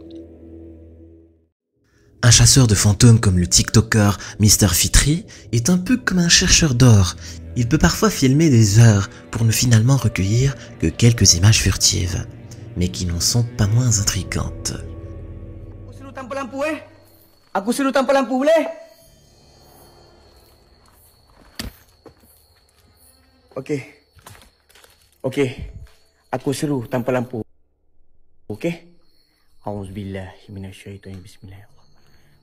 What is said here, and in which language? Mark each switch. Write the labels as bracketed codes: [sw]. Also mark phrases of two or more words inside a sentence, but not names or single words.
[fr] Un chasseur de fantômes comme le TikToker Mr. Fitri est un peu comme un chercheur d'or. Il peut parfois filmer des heures pour ne finalement recueillir que quelques images furtives, mais qui n'en sont pas moins intrigantes. [ms] Aku suruh tanpa lampu boleh? Okey. Okey. Aku suruh tanpa lampu. Okey? [ar] أعوذ بالله من الشيطان بسم الله الرحمن الرحيم.